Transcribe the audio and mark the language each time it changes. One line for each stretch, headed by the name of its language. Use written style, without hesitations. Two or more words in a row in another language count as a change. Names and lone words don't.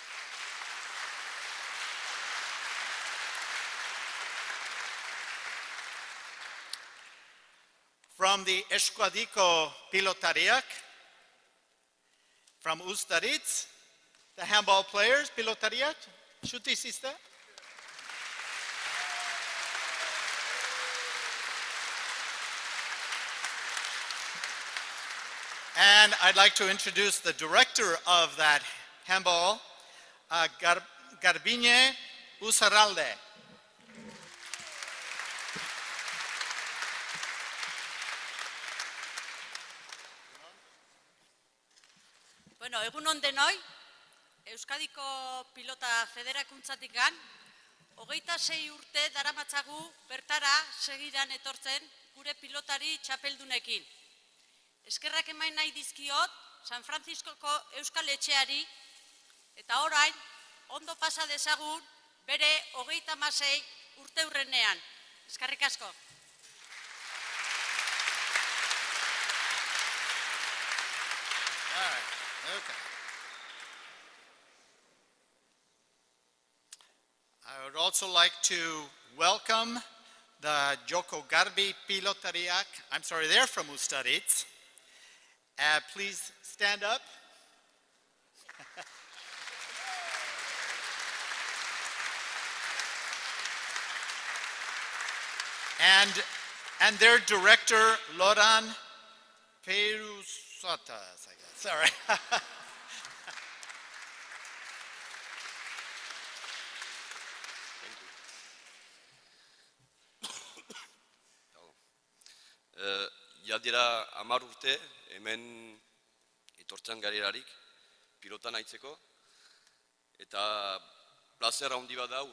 English: From the Escuadico Pilotariak, from Ustaritz, the handball players, Pilotariak, Shutisista. And I'd like to introduce the director of that handball, Garbine Usaralde.
Basque: Bueno, egun on denoi, Euskadiko Pilota Federakuntzatik gan, 26 urte daramatzagu bertara segidan etortzen gure pilotari txapeldunekin. Eskerrak emain nahi dizkiot San Franciscoko Euskal Etxeari eta orain ondo pasa dezagun bere 36 urte urrenean. Eskerrik asko.
English: Okay. I would also like to welcome the Joko Garbi Pilotariak. I'm sorry, they're from Ustaritz. Please stand up. and their director, Loran Perusatas, I guess. Sorry.
Basque: Jadira 10 urte, hemen etortzen garelarik, pilotan aitzeko, eta plazer handi bat da